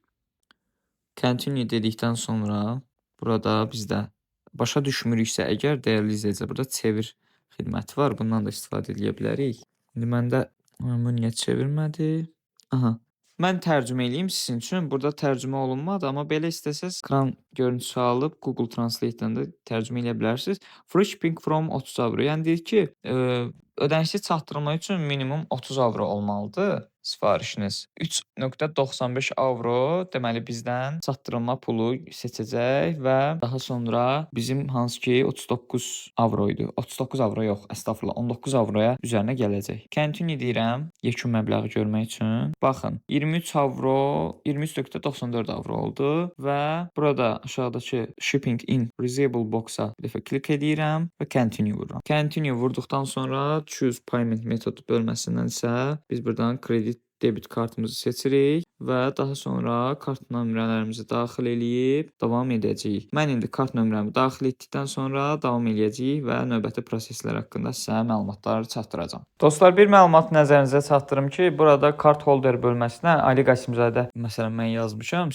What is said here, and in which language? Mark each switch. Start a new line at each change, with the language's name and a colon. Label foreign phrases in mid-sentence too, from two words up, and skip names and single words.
Azerbaijani: Continue dedikdən sonra burada bizdə başa düşmürüksə əgər dəyərli izləyicilər, burada çevir xidməti var. Bundan da istifadə edə bilərik. İndi məndə bu niyə çevirmədi? Mən tərcümə eləyim sizin üçün. Burada tərcümə olunmadı, amma belə istəsəz ekran görüntüsü alıb Google Translate-dən də tərcümə edə bilərsiniz.
English: Free shipping from 30 avro.
Azerbaijani: Yəni deyir ki, ödənişli çatdırılma üçün minimum 30 avro olmalıdır sifarişiniz. 3.95 avro deməli bizdən çatdırılma pulu seçəcək və daha sonra bizim hansı ki 39 avro idi. 39 avro yox, əstəğfurullah, 19 avroya üzərinə gələcək. Continue deyirəm yekun məbləği görmək üçün. Baxın, 23 avro, 23.94 avro oldu və burada aşağıdakı
English: shipping in receivable box-a
Azerbaijani: bir dəfə klik edirəm və continue vururam. Continue vurduqdan sonra
English: choose payment method
Azerbaijani: bölməsindən isə biz buradan kredit debit kartımızı seçirik və daha sonra kart nömrələrimizi daxil eləyib davam edəcəyik. Mən indi kart nömrəmi daxil etdikdən sonra davam eləyəcəyik və növbəti proseslər haqqında sizə məlumatlar çatdıracağam. Dostlar, bir məlumat nəzərinizə çatdırım ki, burada kart holder bölməsinə Ali Qasimzadə məsələn mən yazmışam.